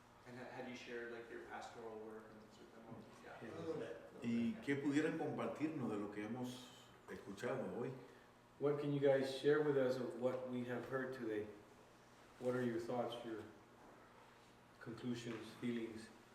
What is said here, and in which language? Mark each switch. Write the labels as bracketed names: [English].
[English] And have you shared like your pastoral work and things with them? Yeah. Yeah. A little bit. [Spanish] ¿Y qué pudieran compartirnos de lo que hemos escuchado hoy? [English] What can you guys share with us of what we have heard today? What are your thoughts, your conclusions, feelings?